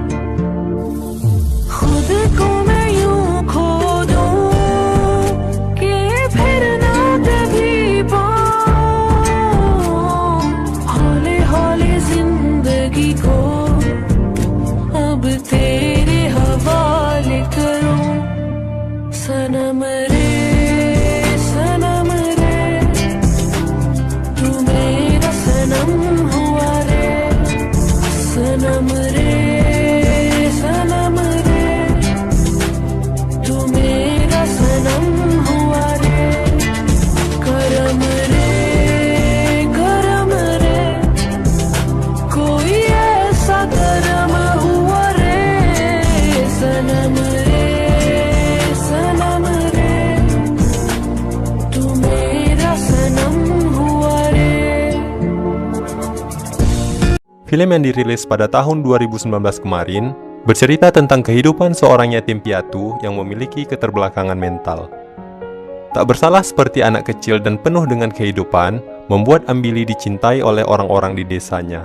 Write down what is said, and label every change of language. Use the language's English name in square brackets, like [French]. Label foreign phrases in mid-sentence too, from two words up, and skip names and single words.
[Hindi] खुद को मैं यूं खो दूं कि फिर ना कभी पाऊं, हौले हौले जिंदगी को अब तेरे हवाले करूं। सनम रे सनम रे, तू मेरा सनम हुआ रे, सनम रे सनम रे, तू मेरा सनम हुआ रे, करम रे कोई ऐसा करम हुआ रे, सनम रे तू मेरा सनम हुआ रे। [Indonesian] Film yang dirilis pada tahun 2019 kemarin bercerita tentang kehidupan seorang yatim piatu yang memiliki keterbelakangan mental. Tak bersalah seperti anak kecil dan penuh dengan kehidupan, membuat Ambili dicintai oleh orang-orang di desanya.